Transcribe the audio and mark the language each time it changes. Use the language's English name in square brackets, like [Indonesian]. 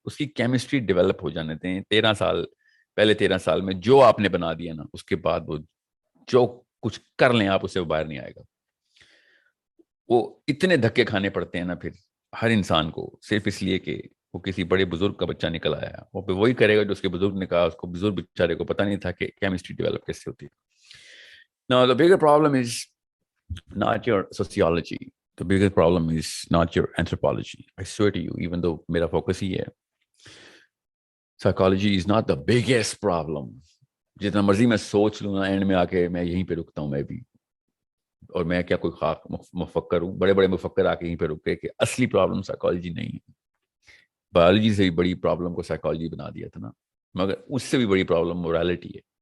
[Urdu] اس کی chemistry develop ہو جانے دیں. 13 سال میں جو آپ نے بنا دیا نا, اس کے بعد وہ جو کچھ کر لیں آپ, اسے وہ باہر نہیں آئے گا. وہ اتنے دھکے کھانے پڑتے ہیں نا پھر ہر انسان کو, صرف اس لیے کہ وہ کسی بڑے بزرگ کا بچہ نکل آیا, وہ پہ وہی کرے گا جو اس کے بزرگ نے کہا. اس کو بزرگ بیچارے کو پتہ نہیں تھا کہ کیمسٹری ڈیولپ کیسے ہوتی ہے. [English] Now the bigger problem is not your sociology. The biggest problem is not your anthropology. I swear to you, even though [Urdu] میرا focus ہی ہے, [English] psychology is not the biggest problem. [Urdu] جتنا مرضی میں سوچ لوں نا, اینڈ میں آ کے میں یہیں پہ رکتا ہوں میں بھی, اور میں کیا کوئی خاک مفکر ہوں, بڑے بڑے مفکر آ کے یہیں پہ رک گئے کہ اصلی پرابلم سائیکالوجی نہیں ہے. بایولوجی سے بھی بڑی پرابلم کو سائیکالوجی بنا دیا تھا نا, مگر اس سے بھی بڑی پرابلم مورالٹی ہے.